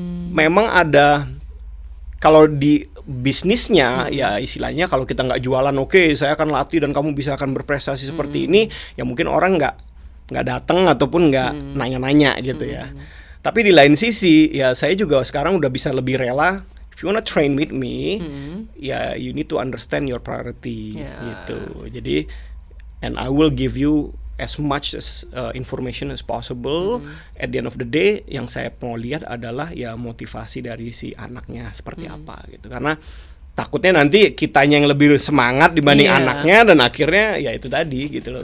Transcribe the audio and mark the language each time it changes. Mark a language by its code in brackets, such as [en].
[id] Memang ada, kalau di bisnisnya ya istilahnya kalau kita nggak jualan, oke, saya akan latih dan kamu bisa akan berprestasi seperti ini, ya mungkin orang nggak datang ataupun nggak nanya-nanya gitu ya. Tapi di lain sisi ya saya juga sekarang udah bisa lebih rela. [en] If you wanna train with me, ya you need to understand your priority gitu. Jadi, and I will give you as much as information as possible. At the end of the day, [id] yang saya mau lihat adalah ya motivasi dari si anaknya seperti apa gitu. Karena takutnya nanti kitanya yang lebih semangat dibanding anaknya, dan akhirnya ya itu tadi gitu loh.